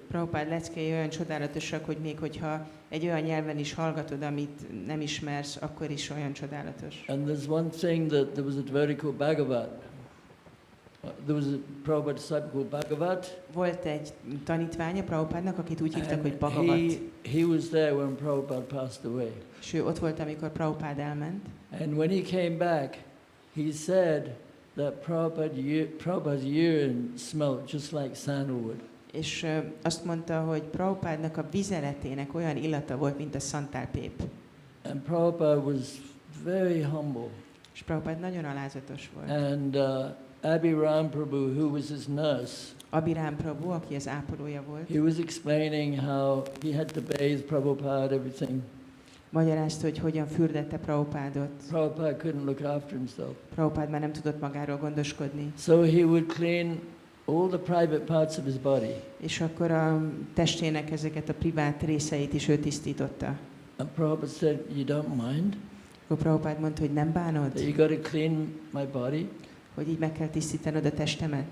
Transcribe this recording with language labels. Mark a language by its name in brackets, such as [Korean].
[Hungarian] Prabhupád leckei olyan csodálatosak, hogy még hogyha egy olyan nyelven is hallgatod, amit nem ismersz, akkor is olyan csodálatos. [English] And there's one thing that there was a devotee called Bhagavat. There was a Prabhupada disciple called Bhagavat. [Hungarian] Volt egy tanítványa Prabhupádnak, akit úgy hívtak, hogy [English] And [Hungarian] Bhagavat. [English] he was there when Prabhupada passed away. [Hungarian] És ő ott volt, amikor Prabhupád elment. [English] And when he came back, he said that Prabhupada's urine smelled just like sandalwood. [Hungarian] És azt mondta, hogy Prabhupádnak a vizeletének olyan illata volt, mint a szantálpép. [English] And Prabhupada was very humble. [Hungarian] És Prabhupád nagyon alázatos volt. [English] And Abhiram Prabhu, who was his nurse, [Hungarian] Abhiram Prabhu, aki az ápolója volt, [English] he was explaining how he had to bathe Prabhupada, everything. [Hungarian] magyarázta, hogy hogyan fürdette Prabhupádot. [English] Prabhupada couldn't look after himself. [Hungarian] Prabhupád már nem tudott magáról gondoskodni. [English] So he would clean all the private parts of his body. [Hungarian] És akkor a testének ezeket a privát részeit is ő tisztította. [English] And Prabhupada said, you don't mind [Hungarian] Akkor Prabhupád mondta, hogy nem bánod, [English] that you got to clean my body? [Hungarian] hogy így meg kell tisztítanod a testemet.